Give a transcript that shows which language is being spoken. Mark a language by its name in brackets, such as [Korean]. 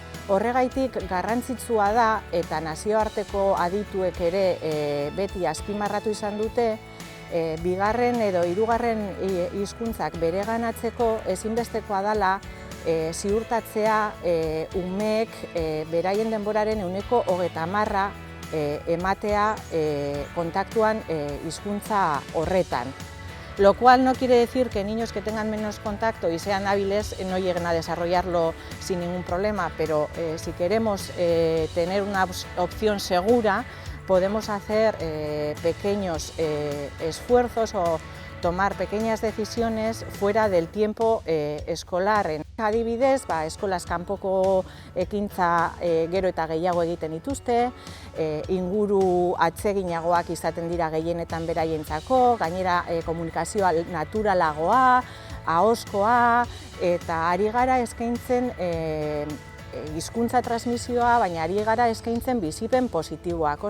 [Basque] Horregaitik garrantzitsua da eta nazioarteko adituek ere beti azpimarratu izan dute bigarren edo hirugarren hizkuntzak bereganatzeko ezinbestekoa dela ziurtatzea umeek beraien denboraren 30% ematea kontaktuan hizkuntza horretan. [Spanish] Lo cual no quiere decir que niños que tengan menos contacto y sean hábiles no lleguen a desarrollarlo sin ningún problema, pero si queremos tener una opción segura, podemos hacer pequeños esfuerzos o tomar pequeñas decisiones fuera del tiempo escolar. [Basque] Adibidez, eskolaz kanpoko ekintza gero eta gehiago egiten dituzte, inguru atseginagoak izaten dira gehienetan beraientzako, gainera komunikazioa naturalagoa, ahozkoa, eta ari gara eskaintzen hizkuntza transmisioa, baina ari gara eskaintzen bizipen positiboak.